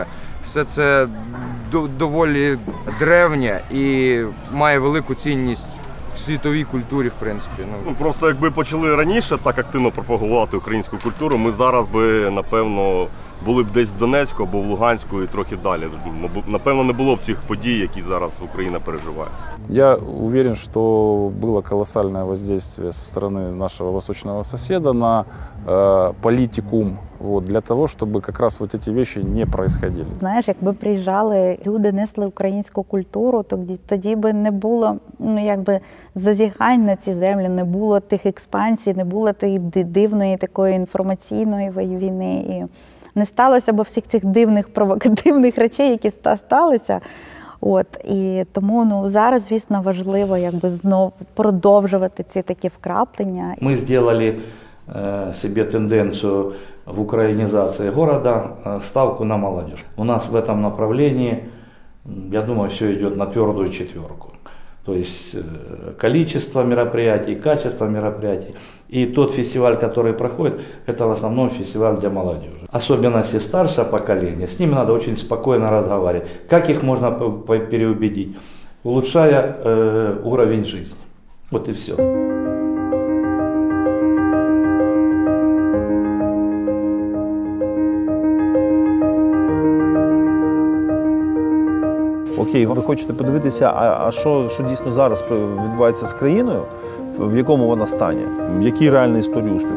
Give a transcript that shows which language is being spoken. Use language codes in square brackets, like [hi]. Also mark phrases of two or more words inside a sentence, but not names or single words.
[uk] Все це доволі древнє і має велику цінність в світовій культурі, в принципі. Просто якби почали раніше так активно пропагувати українську культуру, ми зараз би, напевно, були б десь в Донецьку або в Луганську і трохи далі. Напевно, не було б цих подій, які зараз Україна переживає. [ru] Я уверен, что было колоссальное воздействие со стороны нашего восточного соседа на политикум, для того, чтобы как раз вот эти вещи не происходили. [uk] Знаєш, якби приїжджали люди, несли українську культуру, тоді би не було зазіхань на ці землі, не було тих експансій, не було тієї дивної такої інформаційної війни. І не сталося б всіх цих дивних провокативних речей, які сталися. І тому зараз, звісно, важливо знову продовжувати ці такі вкраплення. Ми зробили собі тенденцію в [ru] украинизации города, ставку на молодежь. У нас в этом направлении, я думаю, все идет на твердую четверку. То есть количество мероприятий, качество мероприятий. И тот фестиваль, который проходит, это в основном фестиваль для молодежи. Особенности старшего поколения, с ними надо очень спокойно разговаривать. Как их можно переубедить? Улучшая уровень жизни. Вот и все. [uk] Окей, ви хочете подивитися, а що дійсно зараз відбувається з країною, в якому вона стані, які реальні історії успіху.